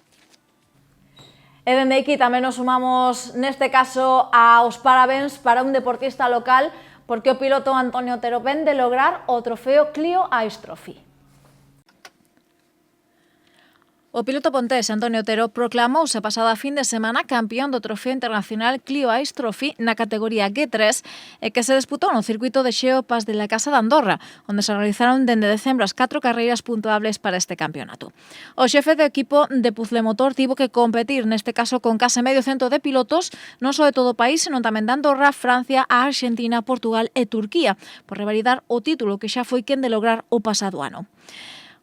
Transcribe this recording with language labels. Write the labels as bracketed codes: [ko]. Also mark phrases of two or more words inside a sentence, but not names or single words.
[gl] E dende aquí tamén nos sumamos neste caso aos parabéns para un deportista local porque o piloto Antonio Otero ven de lograr o trofeo Clio Ice Trophy. O piloto pontés Antonio Otero proclamouse a pasada fin de semana campeón do Trofeo Internacional Clio Ice Trophy na categoría G3 e que se disputou no circuito de Xeo Pas de la Casa de Andorra, onde se realizaron dende decembro as 4 carreiras puntuables para este campeonato. O xefe do equipo de Puzlemotor tivo que competir neste caso con case medio cento de pilotos, non só de todo o país, senón tamén de Andorra, Francia, a Argentina, Portugal e Turquía, por revalidar o título que xa foi quen de lograr o pasado ano.